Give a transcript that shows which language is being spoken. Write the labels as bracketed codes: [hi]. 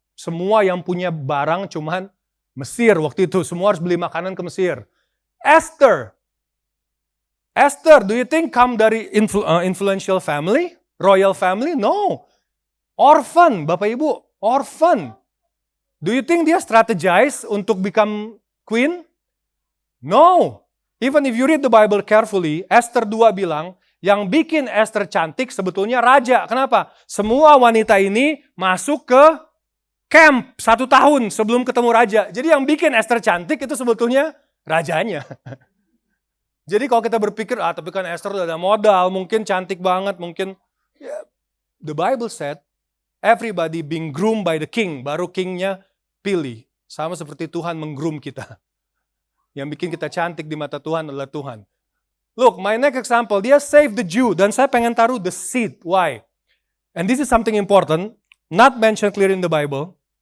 [id] Semua yang punya barang cuman Mesir waktu itu. Semua harus beli makanan ke Mesir. [en] Esther, do you think come dari influential family? Royal family? No. Orphan, Bapak Ibu. Orphan. Do you think dia strategize untuk become queen? No. Even if you read the Bible carefully, [id] Esther 2 bilang, yang bikin Esther cantik sebetulnya raja. Kenapa? Semua wanita ini masuk ke camp 1 tahun sebelum ketemu raja. Jadi yang bikin Esther cantik itu sebetulnya rajanya. Jadi kalau kita berpikir, tapi kan Esther udah ada modal, mungkin cantik banget, mungkin. [en] The Bible said, everybody being groomed by the king, [id] baru kingnya pilih. Sama seperti Tuhan menggroom kita. Yang bikin kita cantik di mata Tuhan adalah Tuhan. [en] Look, my next example, dia save the Jew. [id] Dan saya pengen taruh [en] the seed. Why? And this is something important, not mentioned clear in the Bible.